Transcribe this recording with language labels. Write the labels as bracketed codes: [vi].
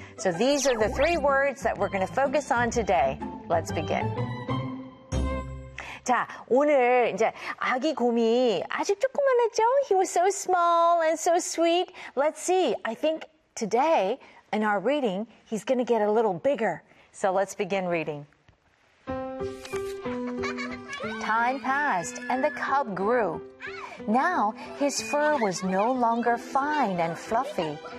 [en] So these are the three words that we're going to focus on today. Let's begin. [ko] 자, 오늘 이제 아기 곰이 아직 조그만했죠? [en] He was so small and so sweet. Let's see. I think today in our reading, he's going to get a little bigger. So let's begin reading. Time passed and the cub grew. Now his fur was no longer fine and fluffy.